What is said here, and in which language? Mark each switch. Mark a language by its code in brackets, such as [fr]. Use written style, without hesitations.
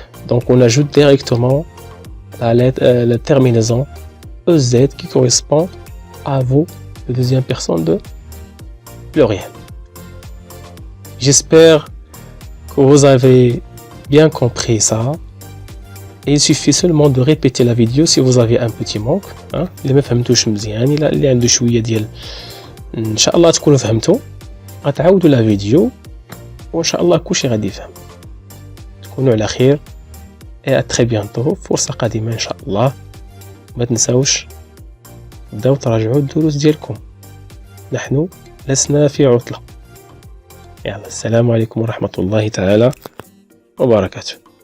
[fr] Donc, on ajoute directement la terminaison EZ qui correspond à vous, la deuxième personne de pluriel. J'espère que vous avez bien compris ça. Et il suffit seulement de répéter la vidéo si vous avez un petit manque. [ar] اللي ما فهمتوش مزيان اللي عنده شويه ديال ان شاء الله تكونوا فهمتوا غتعاودوا لا فيديو وان شاء الله كلشي غادي يفهم. تكونوا على خير [fr] et à très bientôt. [ar] فرصه قادمه ان شاء الله. ما تنساوش تبداو تراجعوا الدروس ديالكم. نحن لسنا في عطله. يلا السلام عليكم ورحمه الله تعالى وبركاته.